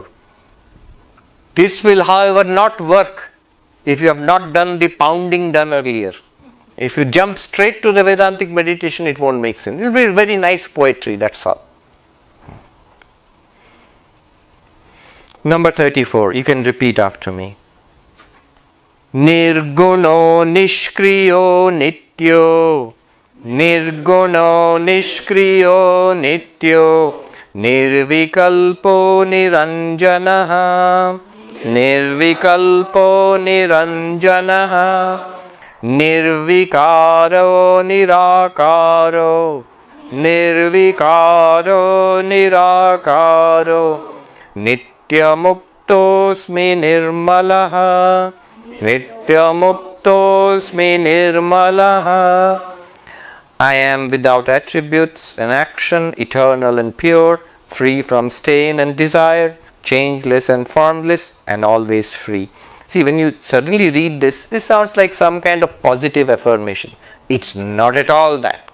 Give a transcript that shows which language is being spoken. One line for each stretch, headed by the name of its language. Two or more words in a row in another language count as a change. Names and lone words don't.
English: This will, however, not work if you have not done the pounding done earlier. If you jump straight to the Vedantic meditation, it won't make sense. It will be very nice poetry, that's all. Number 34, you can repeat after me.
Sanskrit: Nirguno nishkriyo nityo, nirguno nishkriyo nityo, nirvikalpo niranjanaha, nirvikalpo niranjanaha, nirvikaro nirakaro, nirvikaro nirakaro, nityamuktosmi nirmalaha, nityamuktosmi nirmalaha.
English: I am without attributes and action, eternal and pure, free from stain and desire, changeless and formless, and always free. See, when you suddenly read this sounds like some kind of positive affirmation. It's not at all that.